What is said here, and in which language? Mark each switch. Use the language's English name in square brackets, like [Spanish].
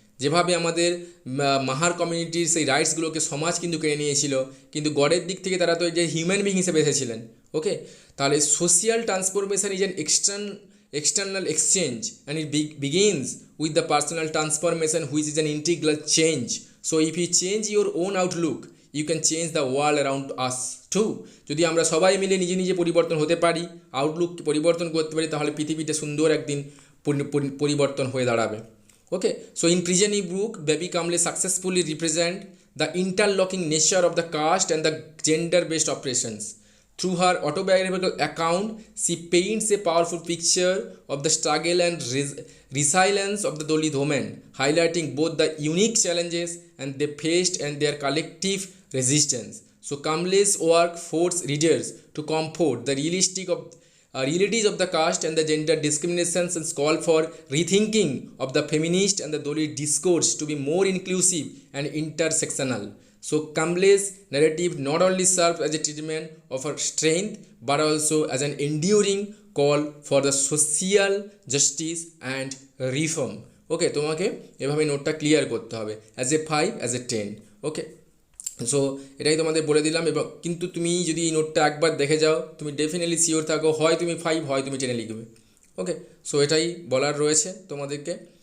[Bangla] যেভাবে আমাদের মাহার কমিউনিটির সেই রাইটসগুলোকে সমাজ কিন্তু কেড়ে নিয়েছিল, কিন্তু গডের দিক থেকে তারা তো যে হিউম্যান বিং হিসেবে এসেছিলেন। [English] Okay, তাহলে social transformation is an external exchange, and it begins with the personal transformation, which is an integral change. So if you change your own outlook, you can change the world around us too. [Bangla] যদি আমরা সবাই মিলে নিজে নিজে পরিবর্তন হতে পারি, Outlook পরিবর্তন করতে পারি, তাহলে পৃথিবীটা সুন্দর একদিন পরিবর্তন হয়ে দাঁড়াবে। [English] Okay, so in present book Baby Kamble successfully represent the interlocking nature of the caste and the gender based operations. Through her autobiographical account, she paints a powerful picture of the struggle and resilience of the Dalit women, highlighting both the unique challenges and they faced and their collective resistance. So Kamle's work forced readers to comfort the realities of the caste and the gender discriminations, and call for rethinking of the feminist and the Dalit discourse to be more inclusive and intersectional. So Kamle's narrative not only serves as a treatment of her strength, but also as an enduring call for the social justice and reform. [Bangla] ওকে, তোমাকে এভাবে নোটটা clear করতে হবে, as a 5 as a 10। Okay, so এটাই তোমাদের বলে দিলাম। এবং কিন্তু তুমি যদি এই নোটটা একবার দেখে যাও, তুমি ডেফিনেটলি শিওর থাকো, হয় তুমি 5 হয় তুমি 10 লিখবে। ওকে, সো এটাই বলার রয়েছে তোমাদেরকে।